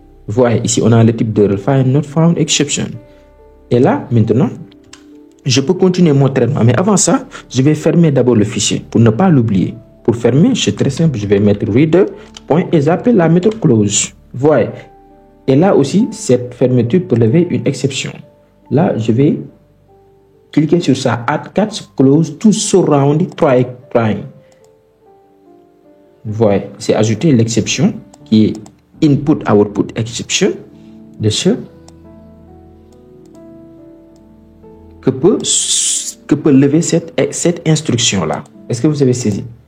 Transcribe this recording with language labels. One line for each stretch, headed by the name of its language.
French: Vous voyez, ici, on a le type de find not found exception. Et là, maintenant, je peux continuer mon traitement. Mais avant ça, je vais fermer d'abord le fichier pour ne pas l'oublier. Pour fermer, c'est très simple. Je vais mettre reader point et j'appelle la méthode close. Vous voyez. Et là aussi, cette fermeture peut lever une exception. Là, je vais cliquer sur ça.
English: Add catch close to surround try.
French: Vous voyez, c'est ajouter l'exception qui est input output exception de ce que peut lever cette instruction là. Est-ce que vous avez saisi?